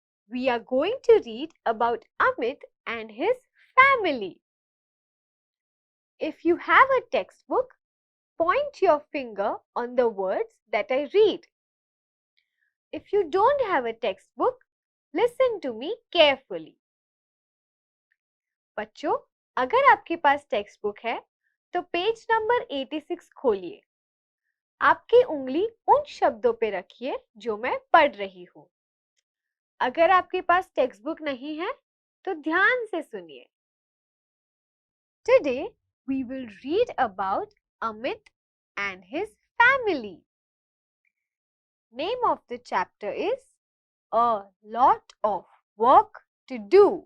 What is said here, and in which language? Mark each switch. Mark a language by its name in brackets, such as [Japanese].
[English] We are going to read about Amit and his family. If you have a textbook, point your finger on the words that I read. If you don't have a textbook, listen to me carefully. [Hindi] बच्चों, अगर आपके पास text book है तो page number 86 खोलिए। आपकी उंगली उन शब्दों पे रखिए जो मैं पढ़ रही हूँ। अगर आपके पास टेक्स्ट बुक नहीं है तो ध्यान से सुनिए। [English] Today we will read about Amit and his family. Name of the chapter is A Lot of Work to Do.